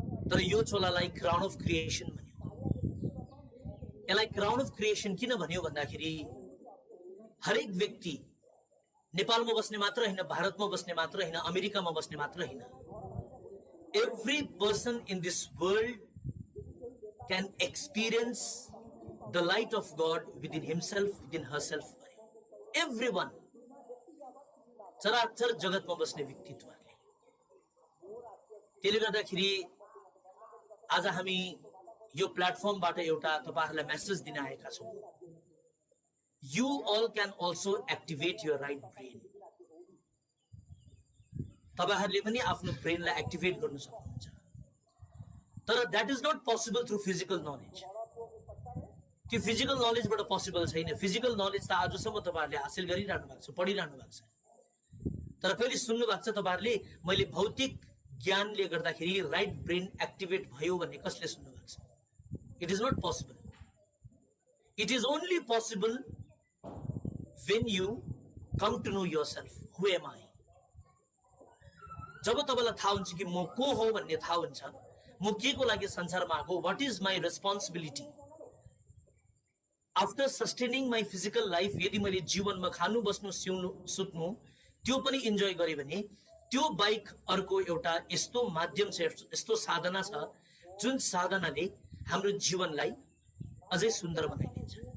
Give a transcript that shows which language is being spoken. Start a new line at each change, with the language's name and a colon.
Nepali: तर यो चोलालाई crown of creation भन्यो। यसलाई क्राउन अफ क्रिएसन किन भन्यो भन्दाखेरि हरेक व्यक्ति नेपालमा बस्ने मात्र होइन, भारतमा बस्ने मात्र होइन, अमेरिकामा बस्ने मात्र होइन,
English: Every person in this world can experience the light of God within himself, within herself.
Nepali: Everyone, चराचर जगतमा बस्ने व्यक्तित्वहरूले। त्यसले गर्दाखेरि आज हामी यो प्लेटफर्मबाट एउटा तपाईहरुलाई मेसेज दिन आएका छौँ।
English: You all can also activate your right brain.
Nepali: तपाईहरुले पनि आफ्नो ब्रेनलाई एक्टिभेट गर्न सक्नुहुन्छ।
English: तर that is not possible through physical knowledge.
Nepali: त्यो फिजिकल नलेजबाट पोसिबल छैन। फिजिकल नलेज त आजसम्म तपाईहरुले हासिल गरिरहनु भएको छ, पढिरहनु भएको छ। तर कहिले सुन्नु भएको छ तपाईहरुले मैले भौतिक ज्ञानले गर्दाखेरि राइट ब्रेन एक्टिभेट भयो भन्ने कसले सुन्नु भएको छ?
English: It is not possible. It is only possible when you come to know yourself, who am I?
Nepali: जब तपाईलाई थाहा हुन्छ कि म को हो भन्ने थाहा हुन्छ, म के को लागि संसारमा आएको,
English: what is my responsibility after sustaining my physical life।
Nepali: यदि मैले जीवनमा खानु बस्नु सिउनु सुत्नु त्यो पनि इन्जोय गरे भने त्यो बाइक अर्को एउटा यस्तो माध्यम छ, यस्तो साधना छ जुन साधनाले हाम्रो जीवनलाई अझै सुन्दर बनाइदिन्छ।